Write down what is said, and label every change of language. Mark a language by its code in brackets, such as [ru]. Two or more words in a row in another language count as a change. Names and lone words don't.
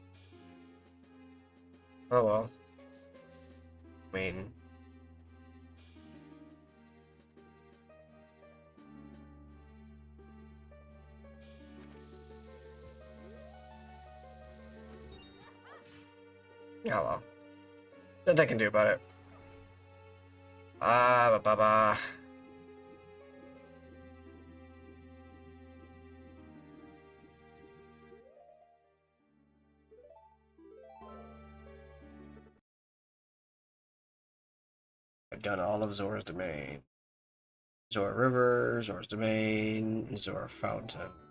[en] Oh well. I mean... Yeah, well. Nothing I can do about it. Ah, ba ba ba. I've done all of Zora's domain. Zora River, Zora's domain, Zora Fountain.